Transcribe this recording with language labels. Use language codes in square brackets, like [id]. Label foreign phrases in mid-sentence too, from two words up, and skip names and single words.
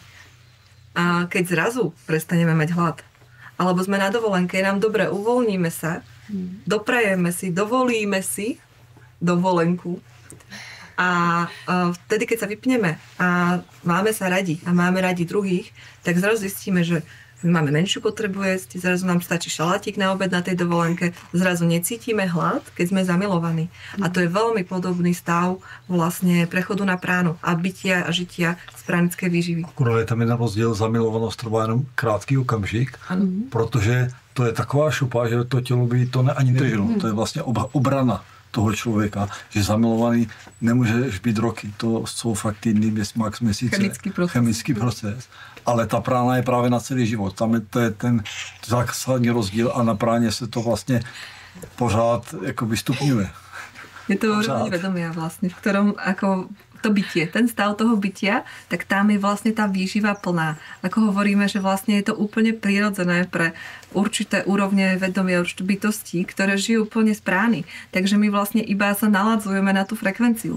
[sk] A keď zrazu prestaneme mať hlad, alebo sme na dovolenke, je nám dobre, uvoľníme sa, doprajeme si, dovolíme si dovolenku a vtedy, keď sa vypneme a máme sa radi a máme radi druhých, tak zrazu zistíme, že máme menšiu potrebu jesť, zrazu nám stačí šalátik na obed na tej dovolenke, zrazu necítime hlad, keď sme zamilovaní. A to je veľmi podobný stav vlastne prechodu na pránu a bytia a žitia z [cs] pránické výživy. Akurát je tam jeden rozdíl, zamilovanost trvá jenom krátký okamžik, protože to je taková šupa, že to tělo by to ani nedrželo. To je vlastně obrana toho člověka, že zamilovaný nemůžeš být roky. To jsou fakt týdny, max měsíce. Chemický proces. Ale ta prána je právě na celý život. Tam je ten zásadní rozdíl a na práně se to vlastně pořád jakoby stupňuje. [sk] Je to úroveň vedomia vlastne, v ktorom ako to bytie, ten stav toho bytia, tak tam je vlastne tá výživa plná. Ako hovoríme, že vlastne je to úplne prirodzené pre určité úrovne vedomia, určité bytosti, ktoré žijú úplne z prány. Takže my vlastne iba sa naladzujeme na tú frekvenciu.